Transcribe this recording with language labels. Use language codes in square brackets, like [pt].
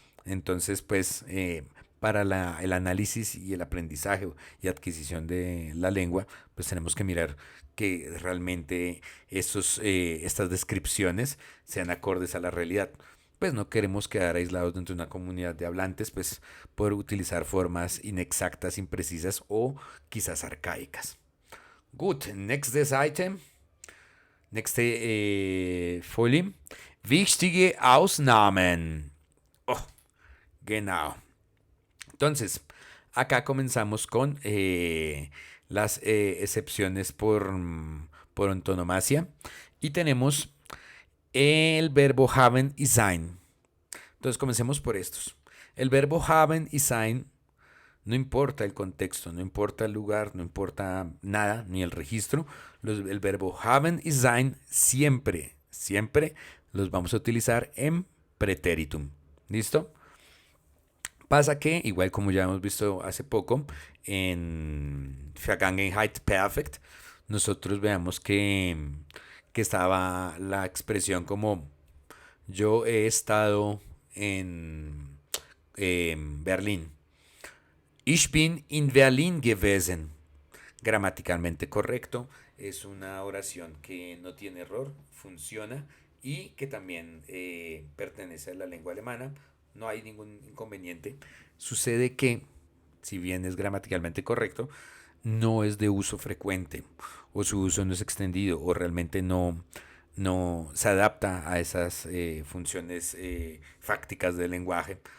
[es] Entonces, pues, para el análisis y el aprendizaje y adquisición de la lengua, pues tenemos que mirar que realmente estas descripciones sean acordes a la realidad. Pues no queremos quedar aislados dentro de una comunidad de hablantes, pues por utilizar formas inexactas, imprecisas o quizás arcaicas. [de] Gut, nächstes Item, nächste Folie. Wichtige Ausnahmen. Oh, genau. [es] Entonces, acá comenzamos con las excepciones por antonomasia y tenemos el verbo haben y sein. Entonces, comencemos por estos. El verbo haben y sein, no importa el contexto, no importa el lugar, no importa nada, ni el registro. El verbo haben y sein siempre los vamos a utilizar en pretéritum. ¿Listo? Pasa que, igual como ya hemos visto hace poco, en Vergangenheit Perfect, nosotros veamos que estaba la expresión como yo he estado en Berlín. [de] Ich bin in Berlin gewesen. [es] Gramaticalmente correcto. Es una oración que no tiene error, funciona y que también pertenece a la lengua alemana. No hay ningún inconveniente. Sucede que, si bien es gramaticalmente correcto, no es de uso frecuente o su uso no es extendido o realmente no se adapta a esas funciones fácticas del lenguaje.